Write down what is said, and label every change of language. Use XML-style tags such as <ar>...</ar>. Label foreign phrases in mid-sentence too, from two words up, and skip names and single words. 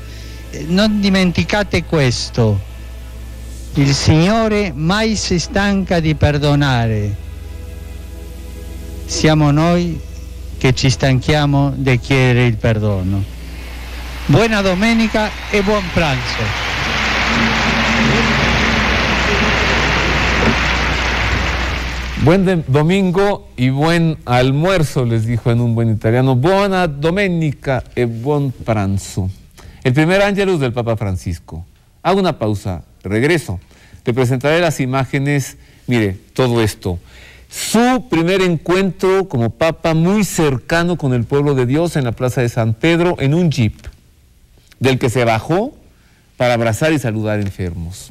<it>Non dimenticate questo: il Signore mai si stanca di perdonare. Siamo noi che ci stanchiamo di chiedere il perdono. Buona domenica e buon pranzo.</it> <es>Buen domingo y buen almuerzo, les dijo en un buen italiano.</es> <it>Buona domenica e buon pranzo.</it> <es>El primer Ángelus del Papa Francisco. Hago una pausa, regreso. Le presentaré las imágenes, mire, todo esto. Su primer encuentro como Papa muy cercano con el pueblo de Dios en la Plaza de San Pedro en un jeep, del que se bajó para abrazar y saludar enfermos.</es>